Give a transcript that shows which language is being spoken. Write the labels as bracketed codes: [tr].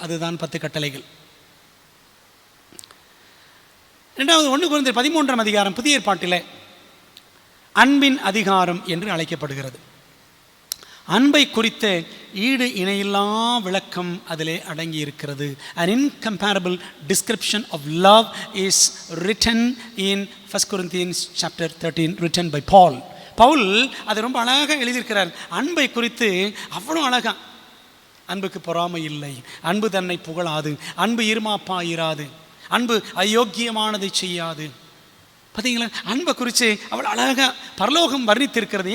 [ta] அதுதான் 10 கட்டளைகள். 2வது 1 கொரிந்தியர் 13ஆம் அதிகாரம் புதிய ஏற்பாட்டில் அன்பின் அதிகாரம் என்று அழைக்கப்படுகிறது. அன்பை குறித்த ஈடு இணையில்லா விளக்கம் அதிலே அடங்கி இருக்கிறது. [en] An incomparable description of love is written in 1 Corinthians chapter 13, written by Paul. [ta] Pavul அதை ரொம்ப அழகாக எழுதியிருக்கிறார். அன்பை குறித்து அவ்வளோ அழகா, அன்புக்கு பொறாமை இல்லை, அன்பு தன்னை புகழாது, அன்பு இருமாப்பாயிராது, அன்பு அயோக்கியமானதை செய்யாது. பார்த்தீங்களா, அன்பை குறித்து அவ்வளோ அழகாக பரலோகம் வர்ணித்திருக்கிறது.